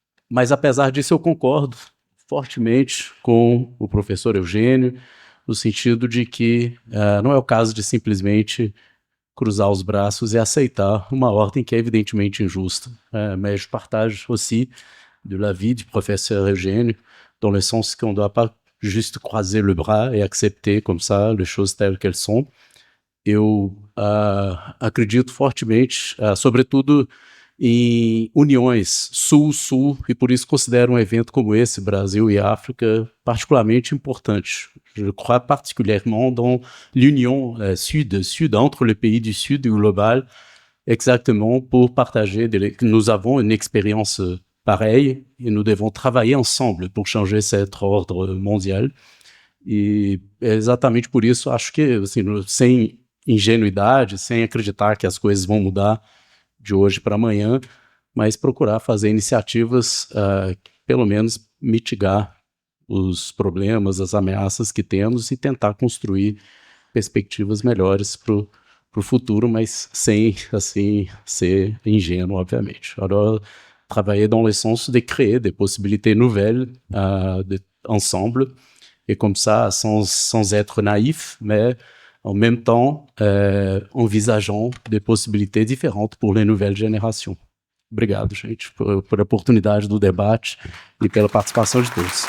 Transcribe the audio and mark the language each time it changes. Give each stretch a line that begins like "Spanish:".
Portuguese: Mas apesar disso eu concordo fortemente com o professor Eugênio, no sentido de que não é o caso de simplesmente cruzar os braços e aceitar uma ordem que é evidentemente injusta.
French: Mais je partage aussi de l'avis du professeur Eugênio, dans le sens qu'on ne doit pas juste croiser le bras et accepter comme ça les choses telles qu'elles sont.
Portuguese: Eu acredito fortemente, sobretudo em uniões Sul-Sul, e por isso considero um evento como esse, Brasil e África, particularmente importante.
French: Je crois particulièrement dans l'union Sud-Sud, entre les pays du Sud global, exactement pour partager, nous avons une expérience pareille et nous devons travailler ensemble pour changer cet ordre mondial.
Portuguese: E exatamente por isso acho que, assim, sem ingenuidade, sem acreditar que as coisas vão mudar de hoje para amanhã, mas procurar fazer iniciativas que pelo menos mitigar os problemas, as ameaças que temos e tentar construir perspectivas melhores para o futuro, mas sem, assim, ser ingênuo, obviamente.
French: Alors, travailler dans le sens de créer des possibilités nouvelles ensemble, et comme ça, sans être naïf, mais En même temps, envisageant des possibilités différentes pour les nouvelles générations.
Portuguese: Obrigado, gente, por a oportunidade do debate e pela participação de todos.